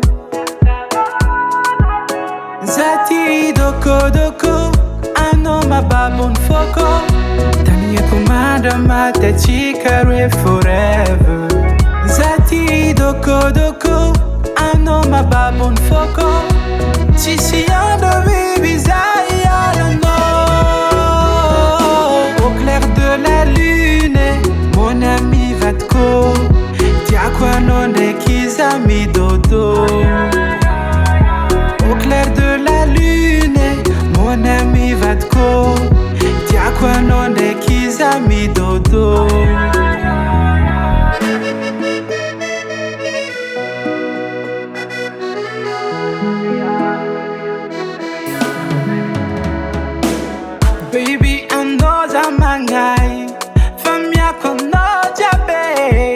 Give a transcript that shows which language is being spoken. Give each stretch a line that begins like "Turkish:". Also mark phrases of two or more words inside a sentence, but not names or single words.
Malagasy: Za ti dokodoko, anao mababon'ny foko. Taniako mandra matatsika roe forever. Za ti dokodoko, anao mababon'ny foko. Tsisy andro biby za ialanao.
French: Au clair de la lune, mon ami vadiko.
Malagasy: Tiako anao ndraiky za midodo.
French: Au clair de la lune, mon ami vadiko.
Malagasy: Tiako anao ndraiky za midodo. Baby, anao za magnahy, fa miako aminao jiaby.